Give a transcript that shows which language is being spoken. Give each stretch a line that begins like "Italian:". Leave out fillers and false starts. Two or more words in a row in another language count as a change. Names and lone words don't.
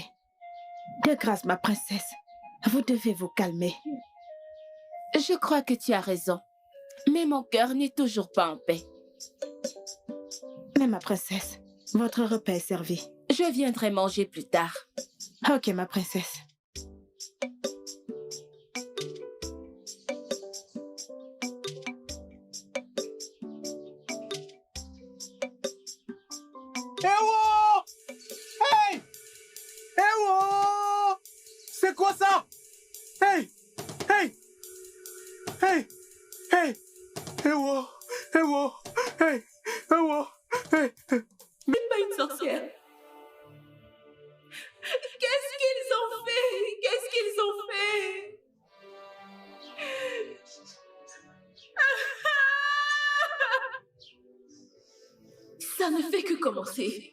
French: De grâce, ma princesse, vous devez vous calmer. Je crois que tu as raison. Mais mon cœur n'est toujours pas en paix. Mais ma princesse, votre repas est servi. Je viendrai manger plus tard. Ok, ma princesse. Ewo! Hey! Ewo! C'est quoi ça? Hey! Hey! Hey! Hey! Ewo! Ewo! Hey! Ewo! Hey! C'est pas une sorcière. Qu'est-ce qu'ils ont fait? Qu'est-ce qu'ils ont fait? Ça ne fait que commencer.